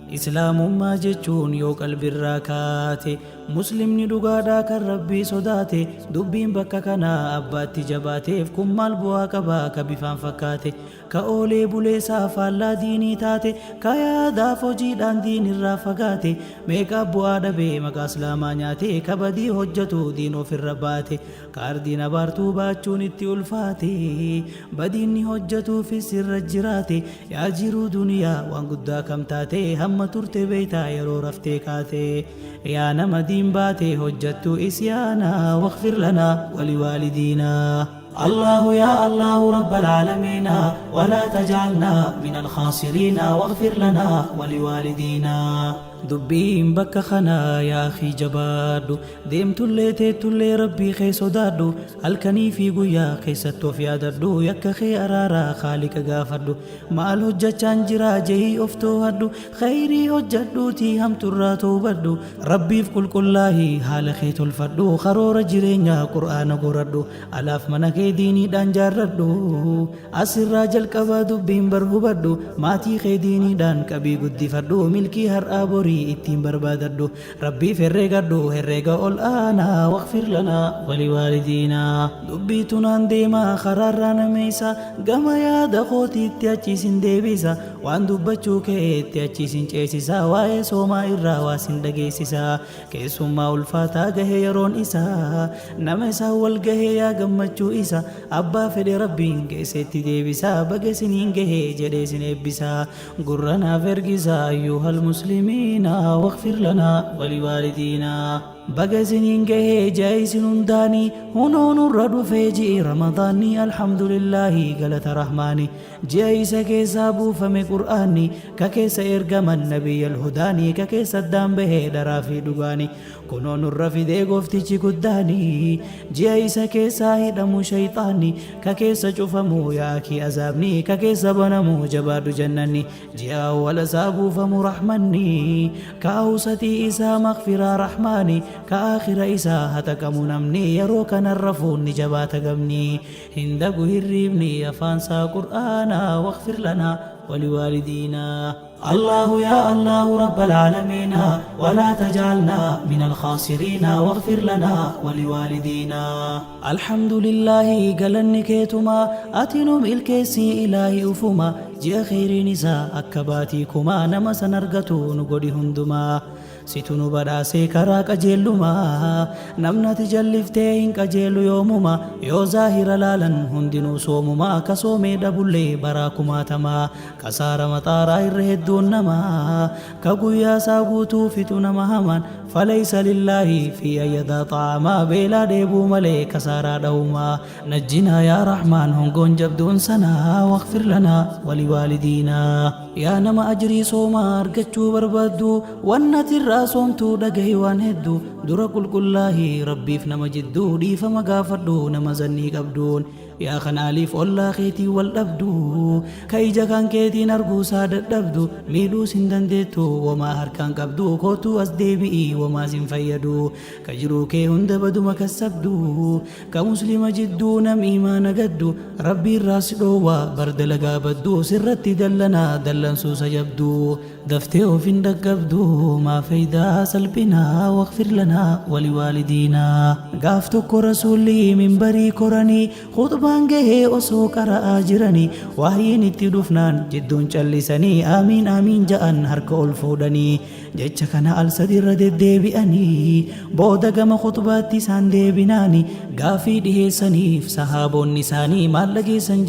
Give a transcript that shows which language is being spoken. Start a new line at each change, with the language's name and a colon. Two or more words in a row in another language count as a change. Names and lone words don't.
Oromo: Islaamummaa jechuun yoo qalbirraa kaate, Muslimni dhugaadhaa kan Rabbii sodaate, dubbiin bakka kanaa abbaatti jabaateef kun maal bu'aa qabaa ka bifaan fakkaate, ka oolee buleesaa faallaa diinii taate, ka yaadaaf hojiidhaan diin irraa fagaate, meeqa bu'aa dhabee maqaa Islaamaa nyaate, ka badii hojjetu diin ofirra baate, ka ardiin abaartuu baachuun itti ulfaate, badiinni hojjetuufis irra jiraate, yaa jiruu duniyaa waan guddaa kam taate, hamma turte beeytaa yeroo raftee kaate, yaa nama diin baate hojjettu isyaana,
Arabic: واغفر لنا ولوالدينا. الله يا الله رب العالمين، ولا تجعلنا من الخاسرين، واغفر لنا ولوالدينا.
Oromo: Dubbiin bakka kanaa yaa akhi jabaadhu, deemtullee teettullee Rabbii kee sodaadhu, halkanii fi guyyaa keessatti of yaadadhu, yakka kee araaraa Khaaliqa gaafadhu, maal hojjachaan jira jehii of toohadhu, khayrii hojjadhuutii hamturraa toobadhu, Rabbiif qulqullaahii haala kee tolfadhu, karoora jireenyaa Qur'aana goradhu, alaaf mana kee diiniidhaan jaarradhu, asirraa jalqabaa dubbiin bar hubadhu, maatii kee diiniidhaan qabii guddifadhu, milkii har'aa borii ittiin barbaadadhu, Rabbiif herreegadhu, herreega ol aanaa,
Arabic: واغفر لنا ولوالدينا.
Oromo: Dubbii tunaan deemaa karaarraa nameessa, gama yaada kootiitti achiisin deebisa, waan dubbachuu keetti achiisin ceesisa, waa'ee soomaa irraa waasin dhageessisa, keessummaa ulfaataa gahee yeroon isaa, nama isaa wal gahee yaa gammachuu isa, abbaa fedhe Rabbiin geesseetti deebisa, baga isiniin gahee jedhee isin eebbisa, gurra naaf ergisa,
Arabic: أيها المسلمين, واغفر لنا ولوالدينا.
Oromo: Baga isiniin gahee ji'a isin hundaanii, hunoo nurra dhufee ji'i Ramadaanii, alhamdulillaahi galata Rahmaani. Ji'a isa keessaa buufame Qur'aani, ka keessa ergaman Nabiyyal Hudaanii, ka keessa addaan bahee daraa fi dhugaani. Kunoo nurra fidee gooftichi guddaani, ji'a isa keessaa hidhamu shayxaani, ka keessa cufamu yaaki azaabni, ka keessa banamu jabaadhu jannanni. Ji'a awwala isaa buufamu Rahmanni, ka awsatii isaa maghfiraa Rahmaani, ka aakhira isaa hataqamu namni, yeroo kanarra fuunni jabaata gamni. Hin dagu hirriibni afaan isaa Qur'aana,
Arabic: واغفر لنا ولوالدينا. الله يا الله رب العالمين، ولا تجعلنا من الخاسرين، واغفر لنا ولوالدينا. الحمد لله
Oromo: galanni keetuma, ati nu milkeessi Ilaahi ufuma, ji'a khayriin isaa akka baatii kuma, nama san argatu nu godhi hunduma. Situ nu badhaasee karaa qajeellumaa, namni ati jalliftee hin qajeelu yoomuma, yoo zaahira laalan hundinuu soomuma, ka soomee dhabullee baraa kumaatama. Kasaara maxaaraa irra hedduun namaa, ka guyyaa isaa guutuu fixu nama hamaan.
Arabic: فليس لله في أن يدع طعاما،
Oromo: beelaa dheebuu malee kasaaraa dha'umaa.
Arabic: نجنا يا رحمن
Oromo: hongoon jabduun sanaa،
Arabic: واغفر لنا ولوالدينا.
Oromo: Yaa nama ajrii soomaa argachuu barbaaddu, wanna tirraa soomtuu dhagahi waan hedduu. Dura qulqullaahi Rabbiif nama jidduu, dhiifama gaafadhu nama zannii qabduun. Yaa kan aliif ollaa keetii wal dhabdu, ka ija kan keetiin arguusaa dadhabdu, miidhuus hin dandeettu, wamaa harkaan qabdu, kootuu as deebi'i, wamaa sin fayyadu. Ka jiruu kee hunda baduma kassabdu, ka muslima jidduu nam iimaana gaddu, Rabbi irraa si dhoowwa, bar dalagaa baddu, sirratti dallanaa dallansuu sajabdu. Daftee of hin dhaqqabdu, maa fayyidaa salphinaa,
Arabic: واغفر لنا ولوالدينا.
Oromo: Gaaf tokko rasuulli minbarii koranii, khutbaan gahee osoo qara'aa jiranii, wahyiin itti dhufnaan jidduun callisanii, "Aamiin, aamiin," ja'an harka ol fuudhanii. Jecha kana al sadi irra deddeebi'anii, booda gama khutbaatti isaan deebinaani, gaafii dhiheessaniif sahaabonni isaanii, "Maal dhageessan?"